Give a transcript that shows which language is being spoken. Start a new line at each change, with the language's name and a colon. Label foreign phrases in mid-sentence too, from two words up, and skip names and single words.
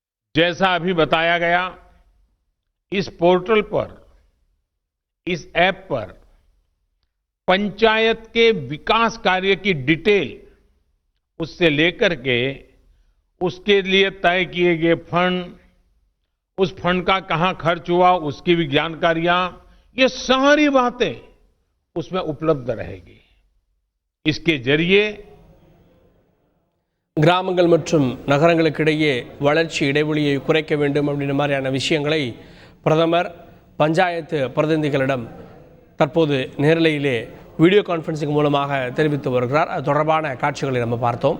Hindi: जैसा अभी बताया गया, इस पोर्टल पर, इस ऐप पर पंचायत के विकास कार्य की डिटेल, उससे लेकर के उसके लिए तय किए गए फंड, उस फंड का कहां खर्च हुआ उसकी भी जानकारियां, ये सारी बातें उसमें उपलब्ध रहेगी. इसके जरिए
Tamil: கிராமங்கள் மற்றும் நகரங்களுக்கிடையே வளர்ச்சி இடைவெளியை குறைக்க வேண்டும் அப்படின்ற மாதிரியான விஷயங்களை பிரதமர் பஞ்சாயத்து பிரதிநிதிகளிடம் தற்போது நேரலையிலே
English: video conferencing
Tamil: மூலமாக தெரிவித்து வருகிறார். அது தொடர்பான காட்சிகளை நம்ம பார்த்தோம்.